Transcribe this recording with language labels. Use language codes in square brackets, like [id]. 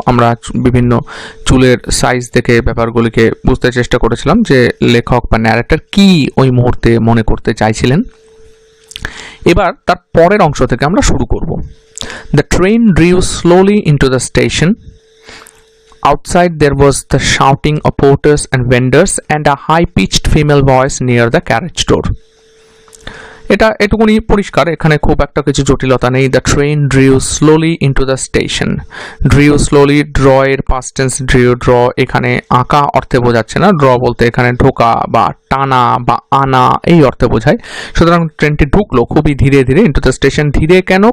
[bn] আমরা বিভিন্ন চুলের সাইজ দেখে ব্যাপারগুলিকে বুঝতে চেষ্টা করেছিলাম যে লেখক বা ন্যারেটর কি ওই মুহূর্তে মনে করতে চাইছিলেন। এবার তার পরের অংশ থেকে আমরা শুরু করব। [en] The train drew slowly into the station. Outside there was the shouting of porters and vendors and a high-pitched female voice near the carriage door. [bn] এটা এটুকুনি পরিষ্কার, এখানে খুব একটা কিছু জটিলতা নেই। [en] The train drew slowly into the station. [bn] Drew slowly, draw এর পাস্ট টেন্স ড্রিউ, ড্র এখানে আঁকা অর্থে বোঝাচ্ছে না, ড্র বলতে এখানে ঢোকা বা টানা বা আনা এই অর্থে বোঝায়। সুতরাং ট্রেনটি ঢুকলো খুবই ধীরে ধীরে [en] Into the station. [bn] ধীরে কেন?